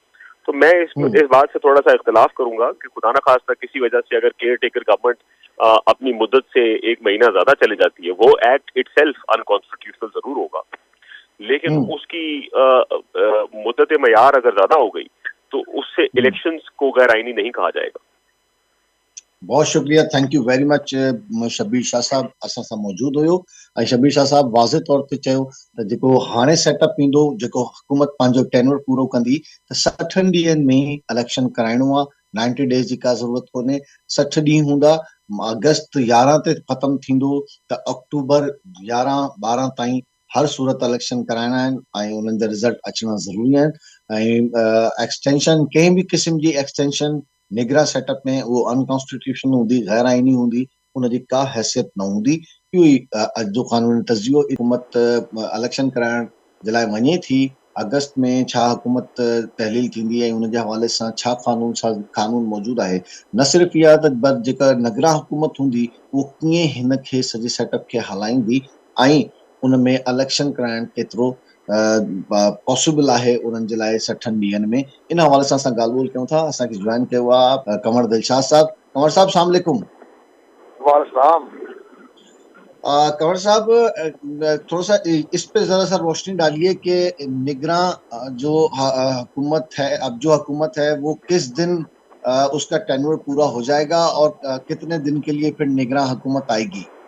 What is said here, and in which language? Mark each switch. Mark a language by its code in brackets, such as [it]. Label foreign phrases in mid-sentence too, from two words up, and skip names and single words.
[ur] تو میں اس بات سے تھوڑا سا اختلاف کروں گا کہ خدا نہ خواستہ کسی وجہ سے اگر کیئر ٹیکر گورنمنٹ اپنی مدت سے 1 مہینہ زیادہ چلے جاتی ہے, وہ [en] act it self unconstitutional [ur] ضرور ہوگا, لیکن اس کی مدت معیار اگر زیادہ ہو گئی تو اس سے الیکشنز کو غیر آئینی نہیں کہا جائے گا. بہت شکریہ, [en] thank you very much [sd] شبیر شاہ صاحب اساں سان موجود हुयो. ऐं शबीर शाह साहब वाज़े तौर ते चयो त जेको हाणे सेटअप ईंदो, जेको हुकूमत पंहिंजो टेन्योर पूरो कंदी, त 60 ॾींहंनि में इलेक्शन कराइणो आहे. 90 डेज़ जी का ज़रूरत कोन्हे, 60 ॾींहं हूंदा. अगस्त 11 ते ख़तमु थींदो त अक्टूबर 11-12 ताईं हर सूरत इलेक्शन कराइणा आहिनि ऐं उन्हनि जा रिज़ल्ट अचणा ज़रूरी आहिनि. ऐं एक्सटेंशन, कंहिं बि क़िस्म जी एक्सटेंशन निगरा सेटअप में वो अनकॉन्स्टिट्यूशनल हूंदी, गैर आइनी हूंदी, उनजी का हैसियत न हूंदी. इहो ई अॼु जो कानूनी तज़ियो. हुकूमत इलेक्शन कराइण जे लाइ वञे थी, अगस्त में छा हुकूमत तहलील थींदी ऐं उन जे हवाले सां छा कानून मौजूदु आहे. न सिर्फ़ु इहा त जेका नगरा हुकूमत हूंदी उहो कीअं हिन खे सॼे सेटअप खे हलाईंदी ऐं उन में इलेक्शन कराइण केतिरो पॉसिबल आहे उन्हनि जे लाइ 60 ॾींहंनि में. इन हवाले सां असां ॻाल्हि ॿोल कयूं था. असांखे ज्वाइन कयो आहे कंवर दिलशाद साहब. कंवर साहब [ar] سلام عليكم. [sd] वालेकुम. [ur] کنور صاحب تھوڑا سا اس پہ ذرا سا روشنی ڈالیے کہ نگراں جو حکومت ہے، اب جو حکومت ہے وہ کس دن اس کا ٹینیور پورا ہو جائے گا اور کتنے دن کے لیے پھر نگراں حکومت آئے گی?